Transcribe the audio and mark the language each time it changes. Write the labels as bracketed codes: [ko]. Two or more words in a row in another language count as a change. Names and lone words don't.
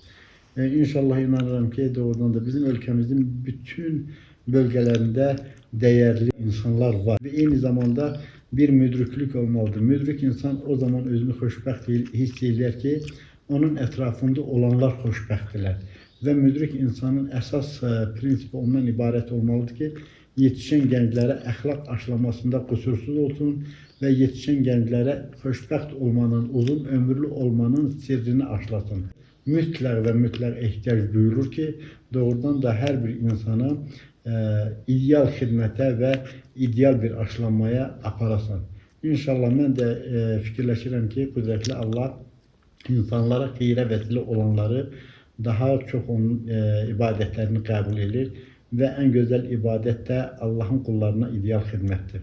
[az] İnşallah inanıram ki, doğrudan da bizim ölkəmizin bütün bölgelerinde değerli insanlar var. Ve aynı zamanda bir müdriklik olmalıdır. Müdrik insan o zaman özünü xoşbəxt hiss edir ki, onun etrafında olanlar xoşbəxtdirlər. Ve müdrik insanın əsas prinsipi ondan ibarət olmalıdır ki, [tr] yetişen gençlere [az] əxlaq aşılamasında kusursuz olsun ve [tr] yetişen gençlere [az] xoşbəxt olmanın, uzun ömürlü olmanın sirrini aşılasın. Mütləq və mütləq ehtiyac duyulur ki, doğrudan da hər bir insana ideal xidmətə və ideal bir aşılanmaya aparasan. İnşallah mən də fikirləşirəm ki, qüdrətli Allah insanlara xeyrə vəsilə olanları daha çox onun ibadətlərini qəbul edir və ən gözəl ibadət də Allahın qullarına ideal xidmətdir.